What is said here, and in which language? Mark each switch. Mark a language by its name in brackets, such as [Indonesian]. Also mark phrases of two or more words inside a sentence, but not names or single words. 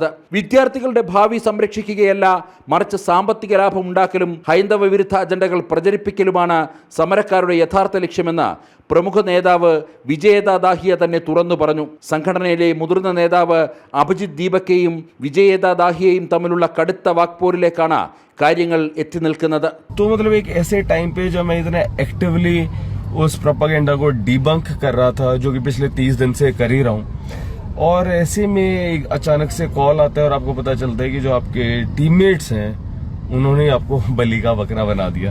[Malayalam] വിദ്യാർത്ഥികളുടെ ഭാവി സംരക്ഷിക്കുകയല്ല, മറിച്ച് സാമ്പത്തിക ലാഭം ഉണ്ടാക്കലും ഹൈന്ദവ വിരുദ്ധ അജണ്ടകൾ പ്രചരിപ്പിക്കലുമാണ് സമരക്കാരുടെ യഥാർത്ഥ ലക്ഷ്യമെന്ന് പ്രമുഖ നേതാവ് വിജയ ദാഹിയ തന്നെ തുറന്നു പറഞ്ഞു. സംഘടനയിലെ മുതിർന്ന നേതാവ് അഭിജിത് ദീപക്കെയും വിജയ ദാഹിയയും തമ്മിലുള്ള കടുത്ത വാക്പോരിലേക്കാണ് കാര്യങ്ങൾ എത്തി നിൽക്കുന്നത്. [Hindi] तो मतलब एक ऐसे टाइम पे जब मैं इतना एक्टिवली उस प्रोपेगेंडा को डिबंक कर रहा था, जो कि पिछले 30 दिन से कर ही रहा हूँ, और ऐसे में एक अचानक से कॉल आता है और आपको पता चलता है कि जो आपके टीममेट्स हैं उन्होंने आपको बलि का बकरा बना दिया.